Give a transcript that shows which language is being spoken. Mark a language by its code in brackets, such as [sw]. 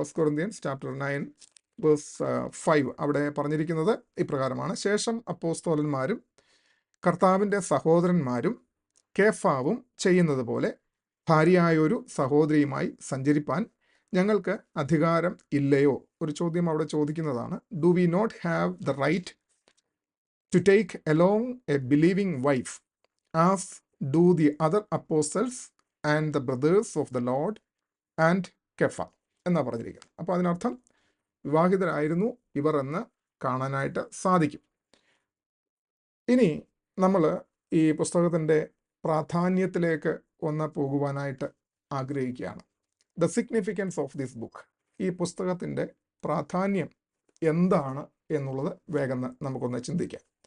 [ml] 1 Corinthians chapter 9 verse 5. അവിടെ പറഞ്ഞിരിക്കുന്നത് ഇപ്രകാരമാണ്: ശേഷം അപ്പോസ്തലന്മാരും കർത്താവിൻ്റെ സഹോദരന്മാരും കേഫാവും ചെയ്യുന്നത് പോലെ ഭാര്യയായൊരു സഹോദരിയുമായി സഞ്ചരിപ്പാൻ ഞങ്ങൾക്ക് അധികാരം ഇല്ലയോ? ഒരു ചോദ്യം അവിടെ ചോദിക്കുന്നതാണ്. [en] do we not have the right to take along a believing wife, as do the other apostles and the brothers of the Lord and Kepha [ml] എന്നാ പറഞ്ഞിരിക്കുന്നത്. അപ്പോൾ അതിനർത്ഥം വിവാഹിതരായിരുന്നു ഇവർ എന്ന് കാണാനായിട്ട് സാധിക്കും. ഇനി നമ്മൾ ഈ പുസ്തകത്തിൻ്റെ പ്രാധാന്യത്തിലേക്ക് ഒന്ന് പോകുവാനായിട്ട് ആഗ്രഹിക്കുകയാണ്. [en] the significance of this book, [ml] ഈ പുസ്തകത്തിൻ്റെ പ്രാധാന്യം എന്താണ് എന്നുള്ളത് വേഗം നമുക്കൊന്ന് ചിന്തിക്കാം.